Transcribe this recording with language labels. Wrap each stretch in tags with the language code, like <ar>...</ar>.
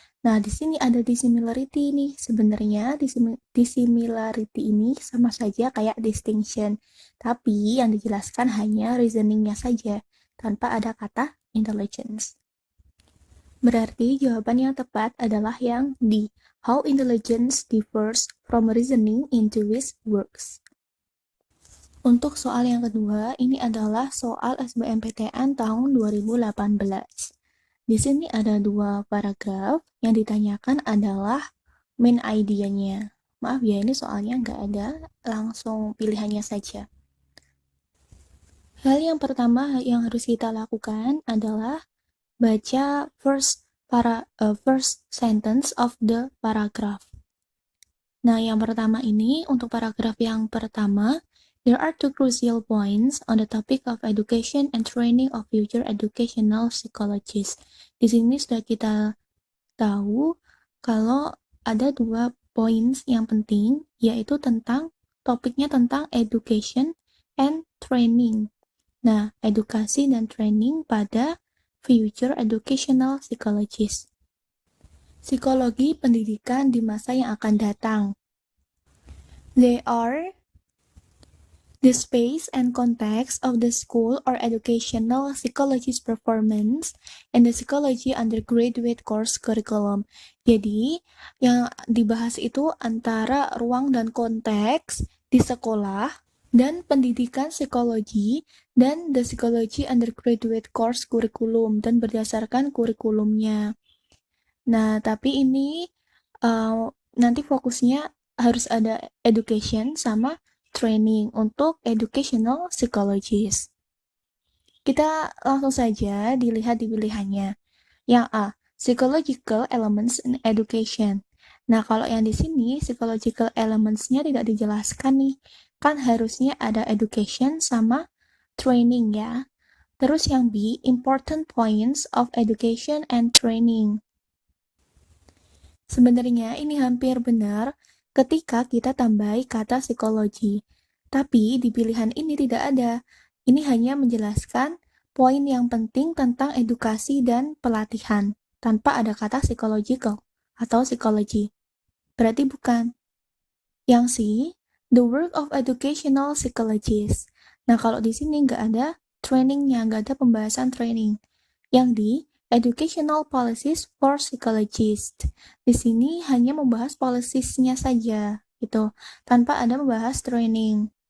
<id>Nah, di sini ada dissimilarity nih. Sebenarnya dissimilarity ini sama saja kayak distinction. Tapi yang dijelaskan hanya reasoningnya saja, tanpa ada kata intelligence. Berarti jawaban yang tepat adalah yang D.</id> <en>How intelligence differs from reasoning in Dewey's works.</en> <id>Untuk soal yang kedua, ini adalah soal SBMPTN tahun 2018. Di sini ada 2 paragraf, yang ditanyakan adalah main idea-nya. Maaf ya, ini soalnya nggak ada, langsung pilihannya saja. Hal yang pertama yang harus kita lakukan adalah baca</id> <en>first sentence of the paragraph.</en> <id>Nah, yang pertama ini, untuk paragraf yang pertama,</id> <en>there are 2 crucial points on the topic of education and training of future educational psychologists.</en> <id>Di sini sudah kita tahu kalau ada 2 points yang penting, yaitu topiknya tentang education and training. Nah, edukasi dan training pada future educational psychologists. Psikologi pendidikan di masa yang akan datang.</id> <en>They are the space and context of the school or educational psychologist performance and the psychology undergraduate course curriculum.</en> <id>Jadi, yang dibahas itu antara ruang dan konteks di sekolah dan pendidikan psikologi dan</id> <en>the psychology undergraduate course curriculum</en> <id>dan berdasarkan kurikulumnya. Nah, tapi ini nanti fokusnya harus ada education sama training untuk educational psychologist. Kita langsung saja dilihat di pilihannya. Yang A,</id> <en>psychological elements in education.</en> <id>Nah, kalau yang di sini psychological elements-nya tidak dijelaskan nih. Kan harusnya ada education sama training ya. Terus yang B,</id> <en>important points of education and training.</en> <id>Sebenarnya ini hampir benar ketika kita tambahi kata psikologi. Tapi di pilihan ini tidak ada. Ini hanya menjelaskan poin yang penting tentang edukasi dan pelatihan, tanpa ada kata psychological atau psikologi. Berarti bukan. Yang C,</id> <en>the work of educational psychologist.</en> <id>Nah, kalau di sini nggak ada trainingnya, nggak ada pembahasan training. Yang D,</id> <en>educational policies for psychologists.</en> <id>Di sini hanya membahas policies-nya saja, gitu, tanpa ada membahas training.</id>